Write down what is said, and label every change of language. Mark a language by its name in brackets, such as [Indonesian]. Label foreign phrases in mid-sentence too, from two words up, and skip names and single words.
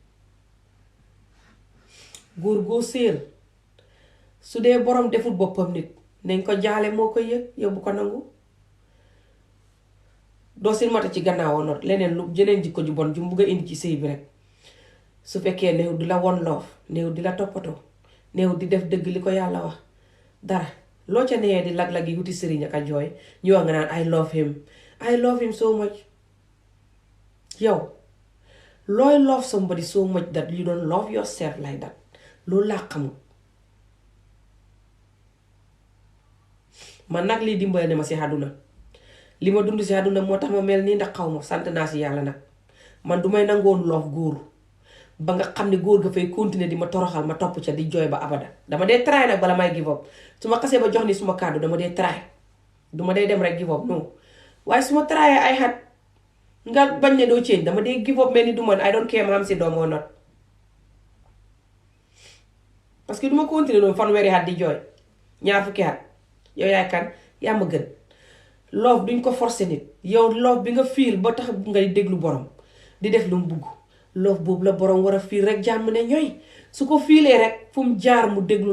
[Wolof] góor goo séel su dee borom deful boppam nit nañ ko jaale moo koy yëg yow bu ko nangu doo sin mata ci gannaaw not leneen lu jeneen jikko ju bon ju mu bugg a indi ci sëy bi rek su fekkee néew di la won loof néew di la toppatoo néew di def dëgg li ko yàlla wax dara loo ca nee di lag-lag yi wuti sëriñ ak a jooy ñu wax nga naan [English] I love him so much [Wolof] yow looy [English] love somebody so much that you don't love yourself like that [Wolof] loolu laa xamul man nag lii dimbale ne ma si àdduna li ma dund si àdduna moo tax ma mel nii ndax xaw ma sant naa si yàlla nag man du may nangoon love góor ba nga xam ne góor ga fay continuer di ma toroxal ma topp ca di jooy ba abada dama dee try nag bala may [English] give up [Wolof] su ma xasee ba jox ni suma kàddu dama dee try duma dee dem rek [English] give up [Wolof] non waaye su ma tryee ay xat nga bañ ne doo change dama dee [English] give up [Wolof] mel ni du man [English] I don't care [Wolof] ma am si doom [English] or not [Wolof] parce que duma continuer noonu fanweeri xat di jooy ñaar fukki xat yow yaay kan yaa ma gën love duñ ko forcer nit yow love bi nga fiil ba tax ngay déglu borom di def lu mu bugg love boobu la borom war a fiil rek jàmm ne ñooy su ko fiilee rek fu mu jaar mu déglu